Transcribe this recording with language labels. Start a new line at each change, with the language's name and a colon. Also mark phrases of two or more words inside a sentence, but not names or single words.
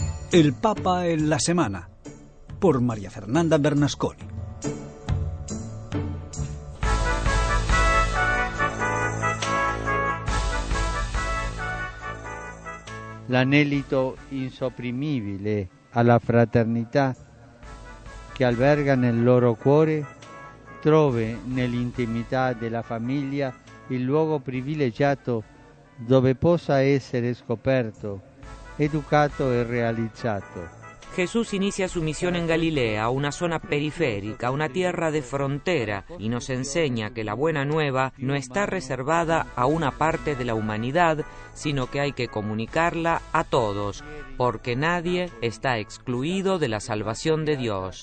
Spanish: El Papa en la Semana, por María Fernanda Bernasconi.
Italian: L'anelito insopprimibile alla fraternità che alberga nel loro cuore trove nell'intimità della famiglia il luogo privilegiato dove possa essere scoperto, educato e realizzato.
Spanish: Jesús inicia su misión en Galilea, una zona periférica, una tierra de frontera, y nos enseña que la buena nueva no está reservada a una parte de la humanidad, sino que hay que comunicarla a todos, porque nadie está excluido de la salvación de Dios.